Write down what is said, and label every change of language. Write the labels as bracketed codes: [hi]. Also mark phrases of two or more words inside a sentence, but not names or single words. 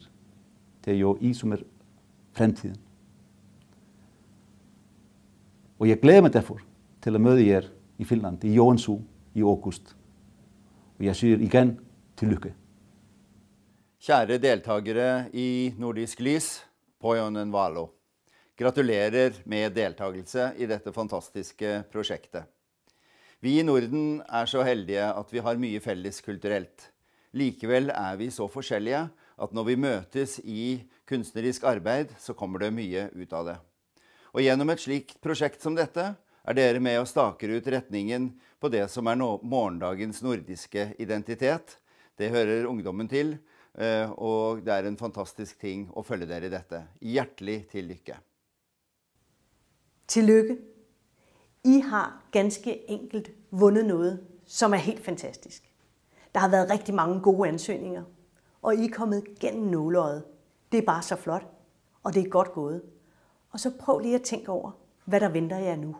[da] Det er jo I, som er fremtiden. Og jeg glæder mig derfor til at møde jer i Finland, i Joensuu, i august. Og jeg siger igen tillykke. [no] Kjære deltagere i Nordisk Lys på Jorden Valo. Gratulerer med deltagelse i dette fantastiske prosjektet. Vi i Norden er så heldige at vi har mye felles kulturelt. Likevel er vi så forskjellige at når vi møtes i kunstnerisk arbeid, så kommer det mye ut av det. Og gjennom et slikt prosjekt som dette, er dere med og staker ut retningen på det som er morgendagens nordiske identitet. Det hører ungdommen til, og det er en fantastisk ting å følge dere i dette. [da] Hjertelig til lykke. Tillykke. I har ganske enkelt vundet noget, som er helt fantastisk. Der har været rigtig mange gode ansøgninger, og I er kommet gennem nåleøjet. Det er bare så flot, og det er godt gået. Og så prøv lige at tænke over, hvad der venter jer nu.